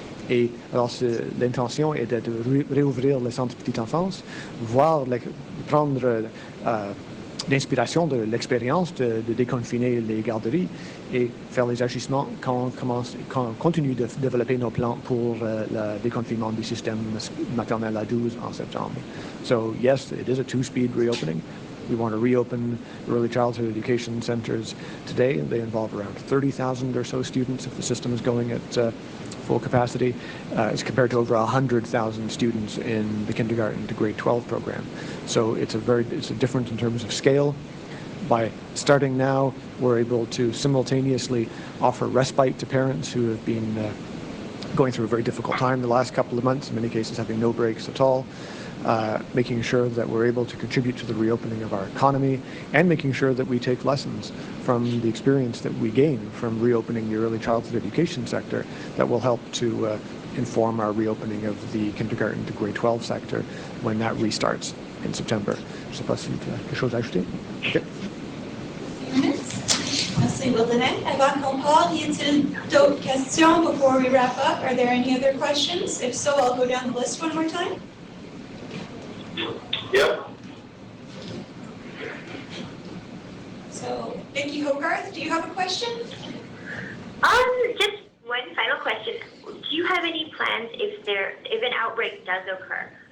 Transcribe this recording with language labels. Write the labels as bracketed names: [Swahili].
[French] Et alors, l'intention est de réouvrir le centre petite enfance, prendre l'inspiration de l'expérience de déconfiner les garderies et faire les ajustements quand on continue de développer nos plans pour le déconfinement du système maternel à 12 en septembre. [English] So yes, it is a two-speed reopening. We want to reopen early childhood education centers today. They involve around 30,000 or so students if the system is going at full capacity, as compared to over 100,000 students in the kindergarten to grade 12 program. So it's a different in terms of scale. By starting now, we're able to simultaneously offer respite to parents who have been going through a very difficult time the last couple of months, in many cases having no breaks at all, making sure that we're able to contribute to the reopening of our economy, and making sure that we take lessons from the experience that we gain from reopening the early childhood education sector that will help to inform our reopening of the kindergarten to grade 12 sector when that restarts in September. [French] Je ne sais pas si tu as quelque chose à ajouter. Okay. Merci, Dominic. Avant qu'on part, y a-t-il d'autres questions [English] before we wrap up? Are there any other questions? If so, I'll go down the list one more time. Yep. So, Vicki Hogarth, do you have a question? Just one final question. Do you have any plans if an outbreak does occur?